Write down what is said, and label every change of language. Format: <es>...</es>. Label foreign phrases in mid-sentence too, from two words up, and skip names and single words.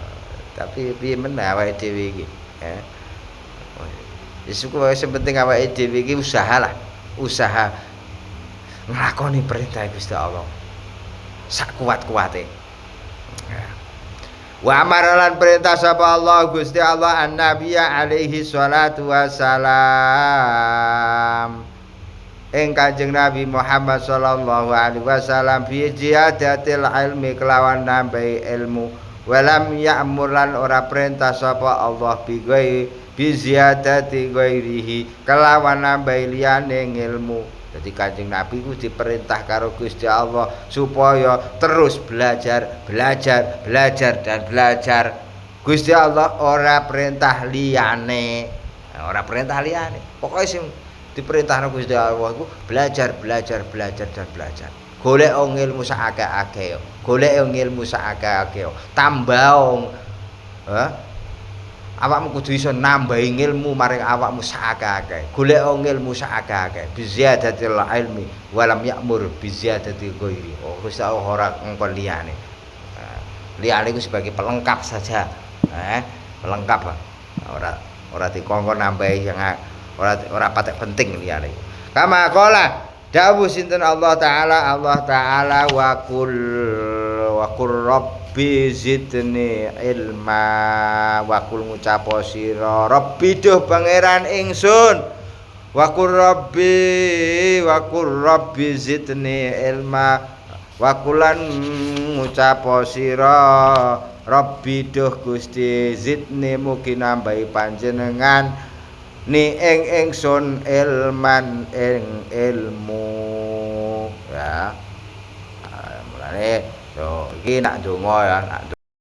<jv>Tapi piye men awake dhewe iki, ya. Wis sing penting awake dhewe iki usaha nglakoni perintah Gusti Allah sak kuat-kuate.</jv> <ar>وأمر الله</ar> <jv>perintah sapa Allah Gusti Allah</jv> <ar>النبي عليه الصلاة والسلام.</ar> <jv>Ing Kanjeng Nabi Muhammad</jv> <ar>صلى الله عليه وسلم بزيادة العلم</ar> <jv>kelawan nambahi ilmu</jv> <ar>ولم يأمر</ar> <jv>lan ora perintah sapa Allah</jv> <ar>بزيادة غيره</ar> <jv>kelawan nambahi liyane ilmu. Jadi Kanjeng Nabi ku diperintah karo Gusti Allah supaya terus belajar dan belajar. Gusti Allah ora perintah liyane. Ora perintah liyane. Pokoke sing diperintahno Gusti Allah iku belajar dan belajar. Golek ilmu sak akeh-akeh. Golek ilmu sak akeh-akeh. Tambah awakmu kudu iso nambahi ilmu maring awakmu sak akeh-akeh. Golek ilmu sak akeh-akeh.</jv> <ar>بزيادة العلم ولم يأمر بزيادة غيره.</ar> <jv>Oh, Gusti Allah ora ngkon liyane. Liyane iku</jv> <id>sebagai pelengkap saja. Pelengkap.</id> <jv>Ora dikongkon nambahi yang ora patek penting liyane.</jv> <ar>كما قال</ar> <jv>dawuh sinten</jv> <ar>الله تعالى وقل رب زدني علما وقل</ar> <jv>ngucap sira rabbi duh pangeran ingsun</jv> <ar>وقل رب زدني علما وقل</ar> <jv>ngucap sira rabbi duh Gusti zidni mugi nambahi panjenengan ni ingsun ilman ing ilmu ya. Mulane yo iki nak donga ya nak</jv>